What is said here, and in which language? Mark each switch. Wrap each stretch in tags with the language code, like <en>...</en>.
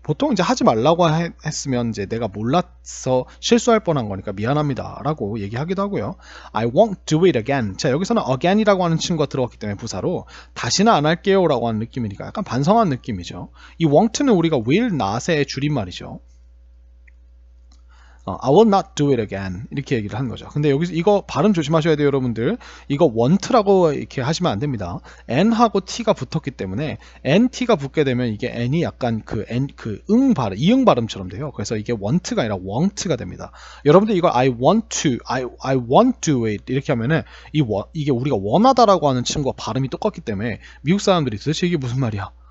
<ko>보통 이제 하지 말라고 했으면 이제 내가 몰라서 실수할 뻔한 거니까 미안합니다 라고 얘기하기도 하고요.</ko> <en>I won't do it again.</en> <ko>자, 여기서는 again이라고 하는 친구가 들어갔기 때문에 부사로 다시는 안 할게요 라고 하는 느낌이니까 약간 반성한 느낌이죠. 이 won't는 우리가 will not의 줄임말이죠.</ko> <en>I will not do it again</en> <ko>이렇게 얘기를 하는 거죠. 근데 여기서 이거 발음 조심하셔야 돼요, 여러분들. 이거 want라고 이렇게 하시면 안 됩니다. n하고 t가 붙었기 때문에 nt가 붙게 되면 이게 n이 약간 응 발음, 이응 발음처럼 돼요. 그래서 이게 want가 아니라 want가 됩니다. 여러분들 이거</ko> <en>I want to, I want to do it</en> <ko>이렇게 하면은 이게 우리가 원하다라고 하는 친구와 발음이 똑같기 때문에 미국 사람들이 도대체 이게 무슨 말이야?</ko>